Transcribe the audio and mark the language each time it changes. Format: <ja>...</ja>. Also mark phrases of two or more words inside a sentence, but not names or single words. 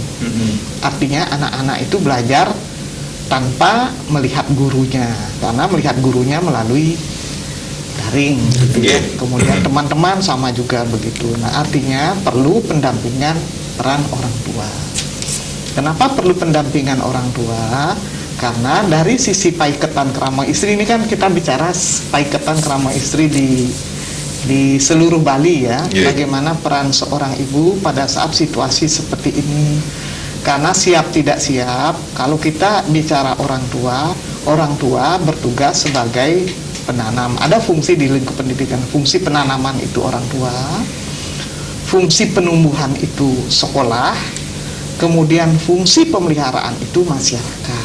<id>Artinya anak-anak itu belajar tanpa melihat gurunya, karena melihat gurunya melalui daring gitu ya. Kemudian teman-teman sama juga begitu. Nah, artinya perlu pendampingan peran orang tua. Kenapa perlu pendampingan orang tua? Karena dari sisi paiketan kerama istri ini kan kita bicara paiketan kerama istri di seluruh Bali ya. Bagaimana peran seorang ibu pada saat situasi seperti ini. Karena siap tidak siap, kalau kita bicara orang tua bertugas sebagai penanam. Ada fungsi di lingkup pendidikan, fungsi penanaman itu orang tua, fungsi penumbuhan itu sekolah, kemudian fungsi pemeliharaan itu masyarakat.</id>